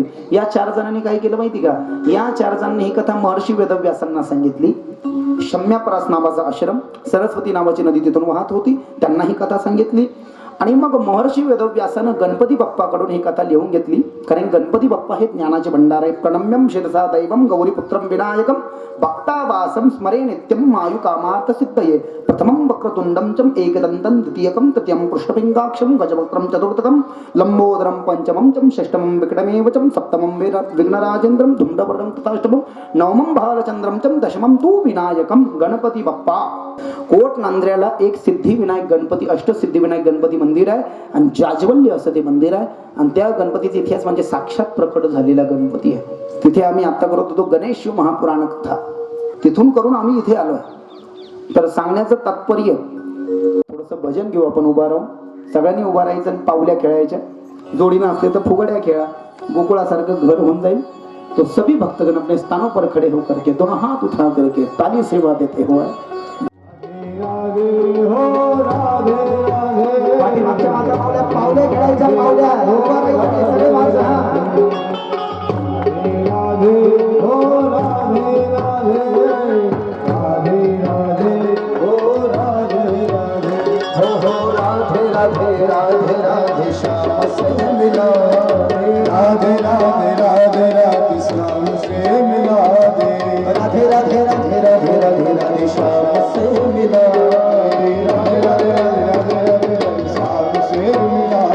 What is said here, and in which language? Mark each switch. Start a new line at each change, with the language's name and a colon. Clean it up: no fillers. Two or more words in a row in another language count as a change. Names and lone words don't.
Marathi: या 4 जणांनी काय केलं माहिती का, या 4 जणांनी ही कथा महर्षी वेदव्यासांना सांगितली. शम्यापरास नावाचा आश्रम, सरस्वती नावाची नदी तिथून वाहत होती, त्यांना ही कथा सांगितली. आणि मग महर्षी वेदव्यासानं गणपती बाप्पाकडून ही कथा लिहून घेतली. कारण गणपती बाप्पा हे ज्ञानाचे भंडार आहे.
Sanskrit: प्रणम्यम शिरसा दैवम गौरीपुत्रम विनायकम भक्तावासम स्मरे नित्यम आयुकामार्थ सिद्धये. प्रथमं वक्रतुंडम च एकदंतं, द्वितीयकं तृतीयं कृष्णपिंगाक्षं, गजवक्त्रं चतुर्थकं, लंबोदरं पंचमं च, षष्ठमं विकटमेव च, सप्तमं विघ्नराजेन्द्रं, धूम्रवर्णं तथाष्टमं, नवमं भालचंद्रं च, दशमं तू विनायकं.
Marathi: गणपती बाप्पा. कोट नांद्र्याला एक सिद्धिविनायक गणपती, अष्टसिद्धिविनायक गणपती मंदिर आहे आणि जाज्वल्य असं ते मंदिर आहे. आणि त्या गणपतीचा इतिहास म्हणजे साक्षात प्रकट झालेला गणपती आहे. तिथे आम्ही आता करत होतो गणेश शिव महापुराण कथा, तिथून करून आम्ही इथे आलोय. तर सांगण्याचं तात्पर्य, थोडंसं भजन घेऊ आपण, उभा राहून सगळ्यांनी उभा राहायचं आणि पावल्या खेळायच्या. जोडीनं असले तर फुगड्या खेळा, गोकुळासारखं घर होऊन जाईल.
Hindi: तो सभी भक्तगण अपने स्थानों पर खड़े होकर के दोनों हाथ उठा करके ताली सेवा देते हुए
Marathi: पाठीमागच्या मागच्या पावल्या खेळायच्या, पावल्या उभा राहायच्या सगळे माणसं.
Hindi: राधे राधे राधे श्याम से मिला दे, राधे राधे राधे राधे श्याम से मिला दे, राधे राधे राधे राधे राधे राधे श्याम से मिला दे, राधे राधे राधे राधे राधे श्याम से मिला दे.